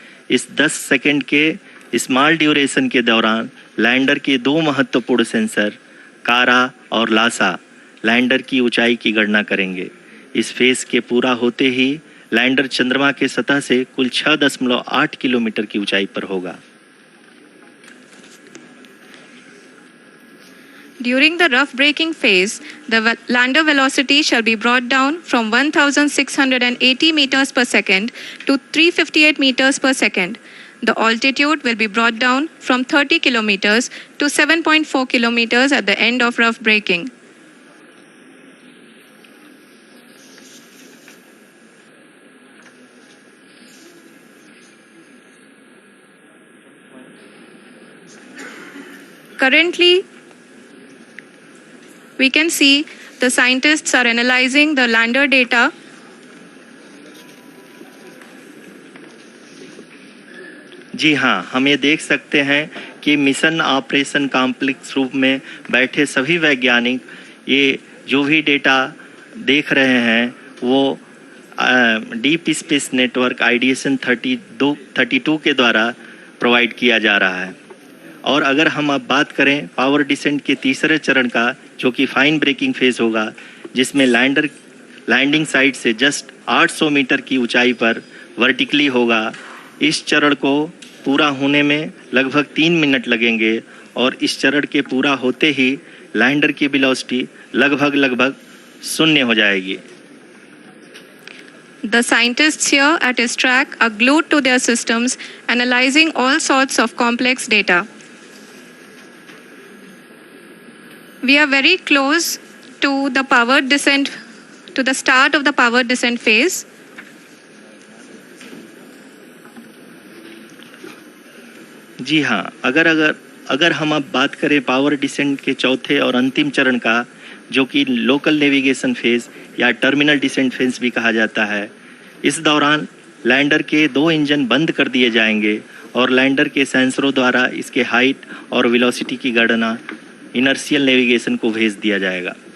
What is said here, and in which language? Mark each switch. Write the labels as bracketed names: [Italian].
[Hindi] इस 10 सेकंड के small duration के दौरान लैंडर के 2 महत्वपूर्ण सेंसर कारा और लासा लैंडर की ऊंचाई की गणना करेंगे। इस फेज के पूरा होते ही लैंडर चंद्रमा के सतह से कुल 6.8 किलोमीटर की ऊंचाई पर होगा। [English] During the rough braking phase, the lander velocity shall be brought down from 1,680 meters per second to 358 meters per second. The altitude will be brought down from 30 kilometers to 7.4 kilometers at the end of rough braking. Currently, we can see the scientists are analyzing the lander data. [Hindi] जी हाँ, हम ये देख सकते हैं कि mission operation complex रूप में बैठे सभी वैज्ञानिक ये जो भी डेटा देख रहे हैं वो डीप स्पेस नेटवर्क ISRO-32 के द्वारा प्रोवाइड किया जा रहा है। और अगर हम अब बात करें पावर डिसेंट के तीसरे चरण का, जो कि फाइन ब्रेकिंग फेज होगा, जिसमें लैंडर लैंडिंग साइट से जस्ट 800 मीटर की ऊंचाई पर वर्टिकली होगा। इस चरण को पूरा होने में लगभग 3 मिनट लगेंगे और इस चरण के पूरा होते ही लैंडर की वेलोसिटी लगभग 0 हो जाएगी। [English] The scientists here at his track are glued to their systems, analyzing all sorts of complex data. We are very close to the powered descent, to the start of the powered descent phase. [Hindi] जी हाँ, अगर हम अब बात करें power descent के चौथे और अंतिम चरण का, जो कि लोकल नेविगेशन फेज या टर्मिनल डिसेंट फेज भी कहा जाता है, इस दौरान लैंडर के 2 इंजन बंद कर दिए जाएंगे और लैंडर के सेंसरों द्वारा इसके हाइट और वेलोसिटी की गणना इनर्शियल नेविगेशन को भेज दिया जाएगा।